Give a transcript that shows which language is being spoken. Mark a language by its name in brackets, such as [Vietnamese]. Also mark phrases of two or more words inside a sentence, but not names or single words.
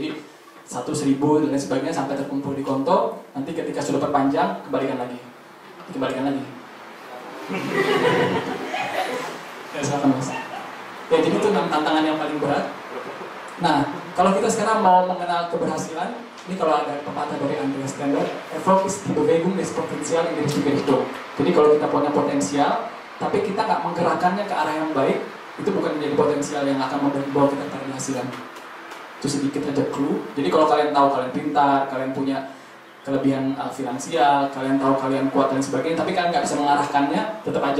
[Indonesian] Jadi 1.000 dan lain sebagainya sampai terkumpul di konto, nanti ketika sudah perpanjang, kembalikan lagi. Ya silakan mas. Ya jadi itu tantangan yang paling berat. Nah, kalau kita sekarang mau mengenal keberhasilan, ini kalau ada pepatah dari Andreas Stender, [German] Erfolg ist die Bewegung des Potenzial in die richtige Richtung. [Indonesian] Jadi kalau kita punya potensial, tapi kita nggak menggerakkannya ke arah yang baik, itu bukan menjadi potensial yang akan membawa kita pada keberhasilan. Itu sedikit aja clue. Jadi kalau kalian tahu kalian pintar, kalian punya kelebihan finansial, kalian tahu kalian kuat dan sebagainya, tapi kalian nggak bisa mengarahkannya, tetap aja.